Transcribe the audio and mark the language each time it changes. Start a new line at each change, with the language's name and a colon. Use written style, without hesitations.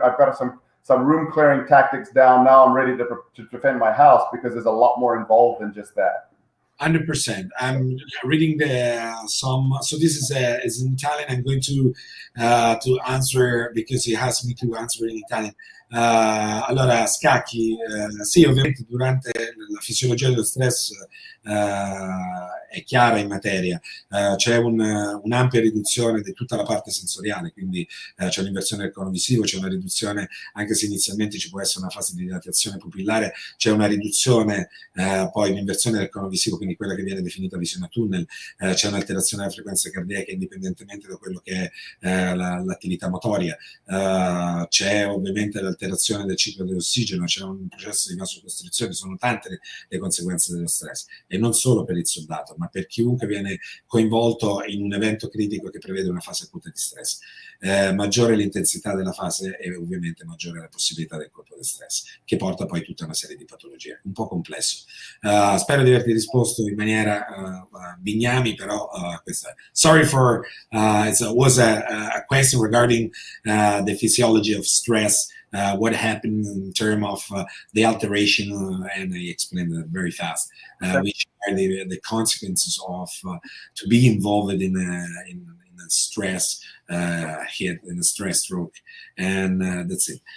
English: I've got some room clearing tactics down. Now I'm ready to defend my house, because there's a lot more involved than just that. 100%. I'm reading so this is in Italian. I'm going to answer, because he asked me to answer in Italian.
Italian: Allora, Scacchi, sì, ovviamente durante la fisiologia dello stress è chiara in materia, c'è un'ampia riduzione di tutta la parte sensoriale, quindi c'è un'inversione del cono visivo, c'è una riduzione, anche se inizialmente ci può essere una fase di dilatazione pupillare, c'è una riduzione, poi un'inversione del cono visivo, quindi quella che viene definita visione a tunnel, c'è un'alterazione della frequenza cardiaca indipendentemente da quello che è l'attività motoria, c'è ovviamente l'alterazione del ciclo dell'ossigeno, c'è un processo di vasocostrizione, sono tante le conseguenze dello stress, e non solo per il soldato, ma per chiunque viene coinvolto in un evento critico che prevede una fase acuta di stress. Maggiore l'intensità della fase e ovviamente maggiore la possibilità del colpo di stress, che porta poi tutta una serie di patologie. Un po' complesso. Spero di averti risposto in maniera bignami, però questa.
English: Sorry for it was a question regarding the physiology of stress. What happened in terms of the alteration, and I explained it very fast, which are the consequences of to be involved in a stress hit, in a stress stroke, and that's it.